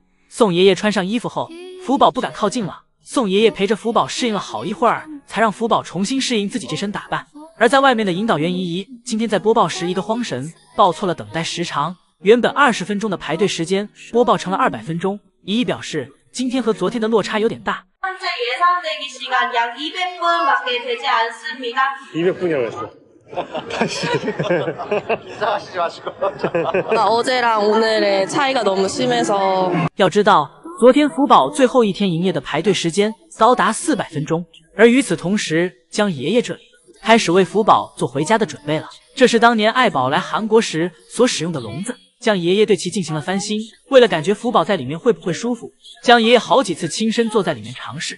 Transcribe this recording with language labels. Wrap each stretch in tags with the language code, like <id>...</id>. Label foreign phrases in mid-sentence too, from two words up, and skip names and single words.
<zh>宋爷爷穿上衣服后，福宝不敢靠近了。宋爷爷陪着福宝适应了好一会儿，才让福宝重新适应自己这身打扮。而在外面的引导员怡怡今天在播报时一个慌神，报错了等待时长，原本20分钟的排队时间播报成了200分钟。怡怡表示，今天和昨天的落差有点大。</zh> <ko>200분이라고 했어. 다시. 이상하시지 마시고. 어제랑 오늘의 차이가 너무 심해서.</ko> <zh>要知道，昨天福宝最后一天营业的排队时间高达400分钟，而与此同时，江爷爷这里开始为福宝做回家的准备了。这是当年爱宝来韩国时所使用的笼子，江爷爷对其进行了翻新。为了感觉福宝在里面会不会舒服，江爷爷好几次亲身坐在里面尝试。</zh>